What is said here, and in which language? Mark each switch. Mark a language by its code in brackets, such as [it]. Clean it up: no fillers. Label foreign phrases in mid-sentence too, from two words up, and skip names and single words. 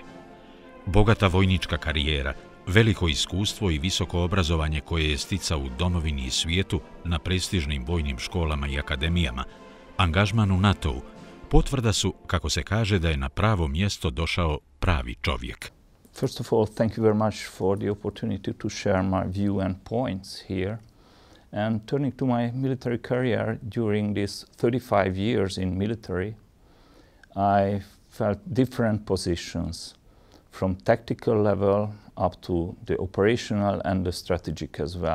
[bs] Bogata vojnička karijera, veliko iskustvo i visoko obrazovanje koje je sticao u domovini i svijetu na prestižnim vojnim školama i akademijama, angažman u NATO-u, potvrda su, kako se kaže, da je na pravo mjesto došao pravi čovjek. [en] First of all, thank you very much for the opportunity to share my view and points here. And turning to my military career during these 35 years in military, I felt different positions from tactical level up to the operational and the strategic as well.